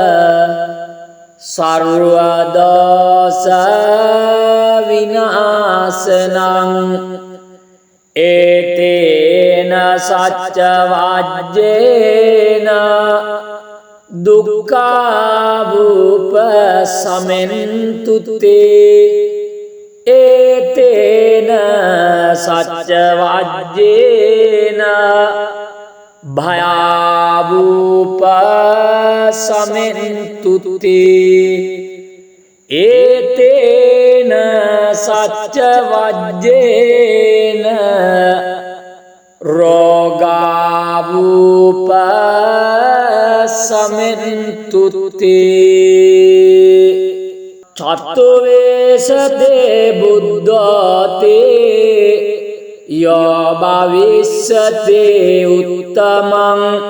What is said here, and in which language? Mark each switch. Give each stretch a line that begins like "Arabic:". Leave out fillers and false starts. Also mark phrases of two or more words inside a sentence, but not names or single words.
Pali: සර්ව දෝෂ විනාශනං ඒතේන සච්ච වජ්ජේන දුක්ඛාවූප සමෙන්තුතේ ඒතේන සච්ච වජ්ජේන භයා භයාවූප සමෙන්තුති ඒතේන සච්ච වජ්ජේන රෝගාවූප සමෙන්තුති චත්තුවේසතේ බුද්ධතේ යෝ භවිස්සතේ උත්තමං